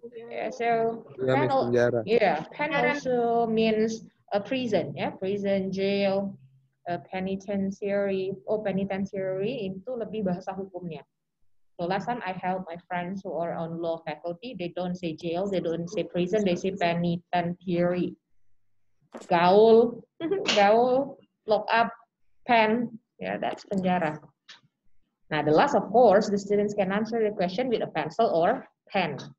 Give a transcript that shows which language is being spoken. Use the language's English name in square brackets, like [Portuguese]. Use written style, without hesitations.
[English] Yeah, so pen, pen also means a prison, ya, prison, jail, penitentiary. [Indonesian] Oh, penitentiary itu lebih bahasa hukumnya. [English] So last time I help my friends who are on law faculty, they don't say jail, they don't say prison, they say penitentiary. Gaul, lock up, pen, yeah, that's penjara. Now the last, of course, the students can answer the question with a pencil or pen.